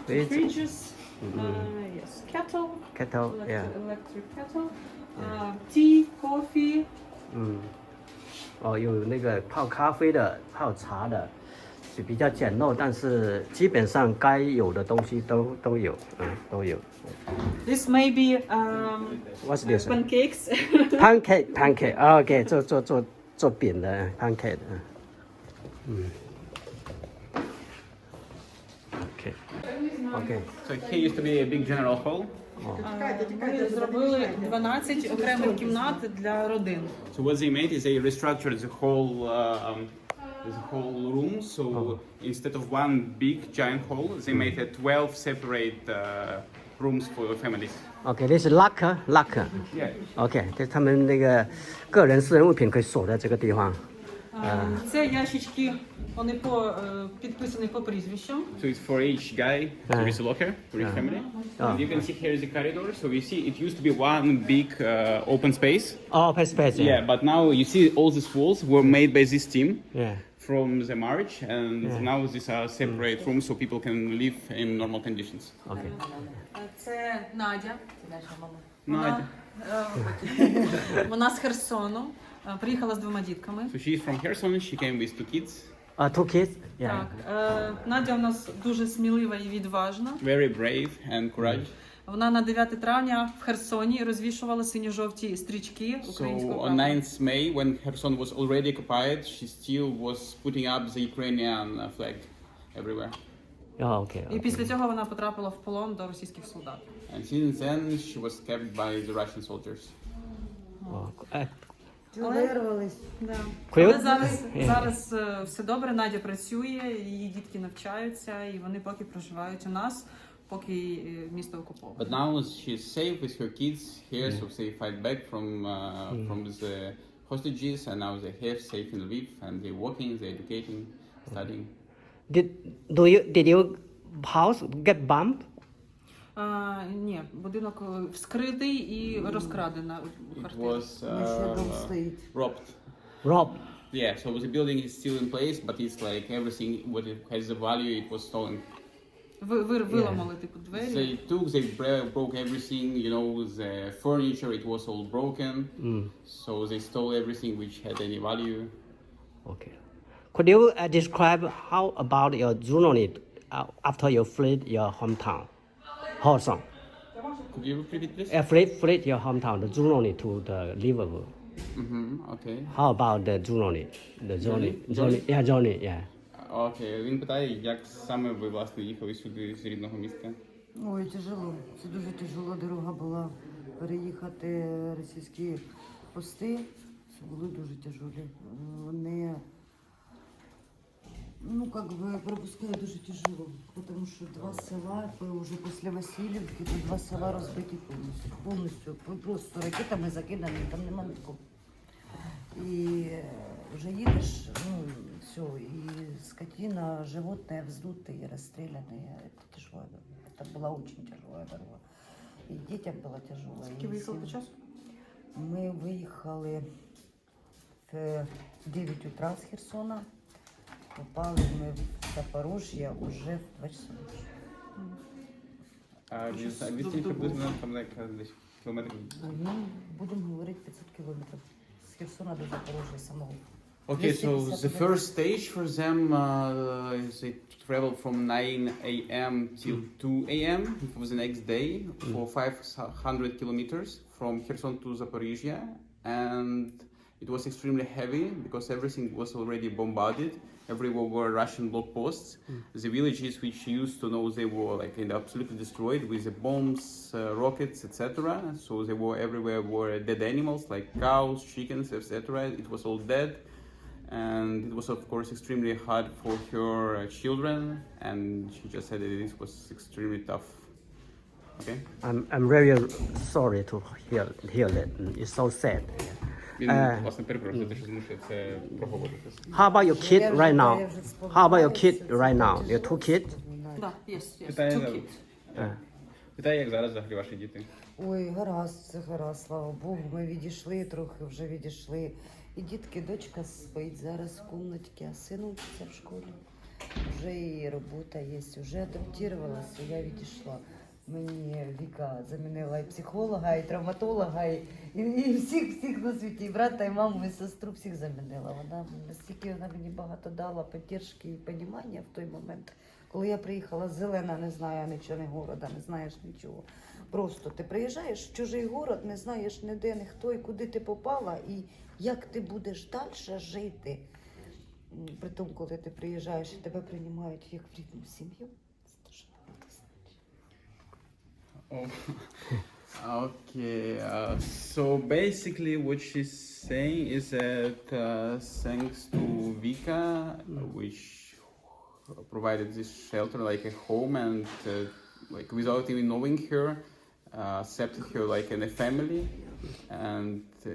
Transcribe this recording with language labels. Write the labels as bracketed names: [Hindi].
[English] Fridges. Yes. Kettle. Electric kettle. Tea, coffee. [Chinese] 有那个泡咖啡的泡茶的是比较简陋但是基本上该有的东西都有都有 [English] This may be What's this? pancakes. Pancake OK [Chinese] 做饼的 [English] pancake OK So here used to be a big general hall. [Ukrainian] Ми зробили 12 окремих кімнат для родин. [English] So what they made is they restructured the whole room. So instead of one big giant hall, they made 12 separate rooms for families. OK this is locker Yeah. [Chinese] OK 这是他们那个个人私人物品可以锁在这个地方 [Ukrainian] Це ящички, вони підписані по прізвищам. [English] So it's for each guy, there is a locker for each family. Oh. And you can see here is the corridor. So you see it used to be one big open space. Oh, open space. Yeah, but now you see all these walls were made by this team Yeah. from the marriage, and now these are separate rooms so people can live in normal conditions. Okay. [Ukrainian] Це Надя. Надя. Вона з Херсону. Приїхала з 2 дітками. [English] So she's from Kherson. She came with 2 kids. 2 kids. Yeah. [Ukrainian] Так, Надя у нас дуже смілива і відважна. [English] Very brave and courageous. [Ukrainian] Вона на 9 травня в Херсоні розвішувала синьо-жовті стрічки українського [English] So on [Ukrainian] прапора. [English] 9th May, when Kherson was already occupied, she still was putting up the Ukrainian flag everywhere. Oh, okay. [Ukrainian] І після цього вона потрапила в полон до російських солдат. [English] And since then, she was kept by the Russian soldiers. Oh, [Ukrainian] Вирвались. Да. Коли- Але зараз все добре, Надя працює, її дітки навчаються, і вони поки проживають у нас, поки місто окуповане. [English] But now she's safe with her kids here, so they fight back from the hostages, and now they have safe in Lviv, and they're working, they're educating, studying. Did your house get bombed? [Ukrainian] Ні, будинок вскритий і розкрадено. [English] It was [Ukrainian] Ще дом стоїть. [English] robbed. Rob. Yeah, so the building is still in place, but it's like everything what it has the value, it was stolen. [Ukrainian] Виламали типу двері. [English] They broke everything, you know, the furniture, it was all broken. So they stole everything which had any value. Okay. Could you describe how about your journey after you fled your hometown? Hawthorne. Could you repeat please? Fled your hometown, the journey to the Lviv. Okay. How about the journey? Journey, yeah. [Ukrainian] Окей, він питає, як саме ви, власне, їхали сюди з рідного міста? Ой, тяжело. Це дуже тяжела дорога була. Переїхати російські пости, це були дуже тяжелі. Вони, ну, как бы, пропускають дуже тяжело, тому що 2 села, вже після Васильівки, то 2 села розбиті повністю, просто ракетами закидані, там нема нікого. І вже їдеш, ну, все, [Russian] и скотина, животные вздутые, расстрелянные. Это тяжелая дорога. Это была очень тяжелая дорога. И детям было тяжело. [Ukrainian] Скільки виїхали по часу? Ми виїхали в 9 утра з Херсона. Попали ми в Запорожжя уже в 2 часа. А відстань приблизно там десь кілометрів? Ну, будемо говорити 500 кілометрів. З Херсона до Запорожжя самого. [English] Okay, so the first stage for them is they travel from 9 a.m. till 2 a.m. for the next day for 500 kilometers from Kherson to Zaporizhia, and it was extremely heavy because everything was already bombarded. Everywhere were Russian block posts. The villages which you used to know, they were like absolutely destroyed with the bombs, rockets, etc. So they were everywhere were dead animals like cows, chickens, etc. It was all dead. And it was of course extremely hard for her children, and she just said that this was extremely tough. Okay? I'm very sorry to hear that. It's so sad. [Ukrainian] Він, власне, перепрошую, те, що змушує це проговорити. [English] How about your kid right now? How about your kid right now? Your 2 kids? Да, yes, [Ukrainian] Питає, [English] two kids. [Ukrainian] питає, як зараз взагалі ваші діти? Ой, гаразд, все гаразд, слава Богу. Ми відійшли, трохи вже відійшли. І дітки, дочка спить зараз в кімнаті, а син вчиться в школі. Вже і робота є, вже адаптувалася, я відійшла. Мені Віка замінила і психолога, і травматолога, і всіх на світі, і брата, і маму, і сестру, всіх замінила. Вона настільки вона мені багато дала підтримки і розуміння в той момент, коли я приїхала зелена, не знаю нічого, не города, не знаєш нічого. Просто ти приїжджаєш в чужий город, не знаєш ніде, ні хто, і куди ти попала, і як ти будеш далі жити. При тому, коли ти приїжджаєш і тебе приймають як в рідну сім'ю, це дуже багато значить. [English] Okay, so basically what she's saying is that thanks to Vika, which provided this shelter like a home, and like without even knowing her, accepted her like in a family, and